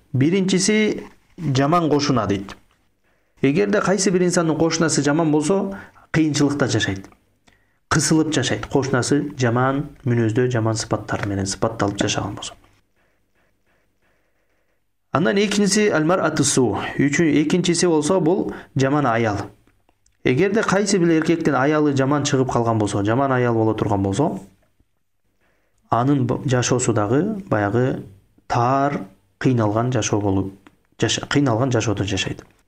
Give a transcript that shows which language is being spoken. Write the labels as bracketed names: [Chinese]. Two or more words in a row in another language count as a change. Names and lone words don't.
[Kyrgyz] Биринчиси жаман кошуна дейт. Эгерде кайсы бир инсандын кошунасы жаман болсо, кыйынчылыкта жашайт. Кысылып жашайт. Кошунасы жаман мүнөздө, жаман сыпаттар менен сыпатталып жашаган болсо. Андан экинчиси аль-мар'ату-су. Экинчиси болсо бул жаман аял. Эгерде кайсы бир эркектин аялы жаман чыгып калган болсо, жаман аял боло турган болсо, анын жашоосу дагы баягы тар, кыйналган жашоо болуп, кыйналган жашоодо жашайт.